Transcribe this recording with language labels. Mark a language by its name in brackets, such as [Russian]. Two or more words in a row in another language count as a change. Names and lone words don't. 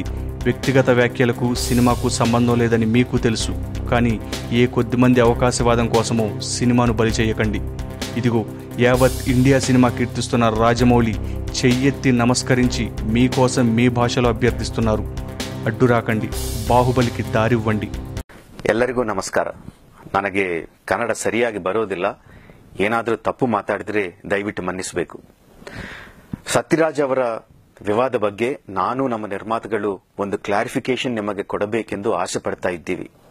[Telugu] వ్యక్తిగత వ్యాఖ్యలకు సినిమాకు సంబంధం లేదని మీకు తెలుసు, కానీ ఏ కొద్దిమంది అవకాశవాదం కోసమో సినిమాను బలి చేయకండి. ఇదిగో యావత్ ఇండియా సినిమా కీర్తిస్తున్న రాజమౌళి చెయ్యెత్తి నమస్కరించి మీకోసం మీ భాషలో అభ్యర్థిస్తున్నారు. అడ్డు రాకండి, బాహుబలిగె దారివ్వండి. [Kannada] ಎಲ್ಲರಿಗೂ ನಮಸ್ಕಾರ. ನನಗೆ ಕನ್ನಡ ಸರಿಯಾಗಿ ಬರೋದಿಲ್ಲ, ಏನಾದರೂ ತಪ್ಪು ಮಾತಾಡಿದ್ರೆ ದಯವಿಟ್ಟು ಮನ್ನಿಸಬೇಕು. ಸತ್ಯರಾಜ್ ಅವರ ವಿವಾದ ಬಗ್ಗೆ ನಾನು ನಮ್ಮ ನಿರ್ಮಾತೃಗಳು ಒಂದು ಕ್ಲಾರಿಫಿಕೇಶನ್ ನಿಮಗೆ ಕೊಡಬೇಕೆಂದು ಆಸೆ ಪಡ್ತಾ ಇದ್ದೀವಿ.